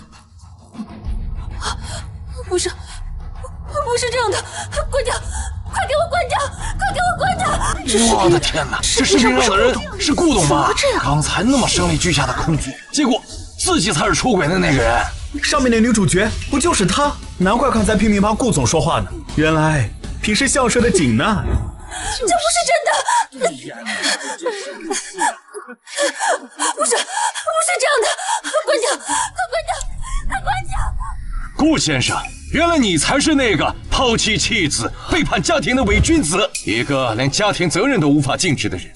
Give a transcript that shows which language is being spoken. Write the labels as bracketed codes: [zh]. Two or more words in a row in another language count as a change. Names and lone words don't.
[zh] 不是這樣的，關掉！快給我關掉！快給我關掉！我的天哪，這視頻上的人是顧董吧？剛才那麼聲淚俱下的空舉，結果自己才是出軌的那個人。上面的女主角不就是她？難怪剛才拼命幫顧總說話呢，原來平時校舍的景呢？這不是真的！不是這樣的！關掉！快關掉！快關掉！顧先生，原來你才是那個拋棄妻子、背叛家庭的偽君子，一個連家庭責任都無法盡職的人。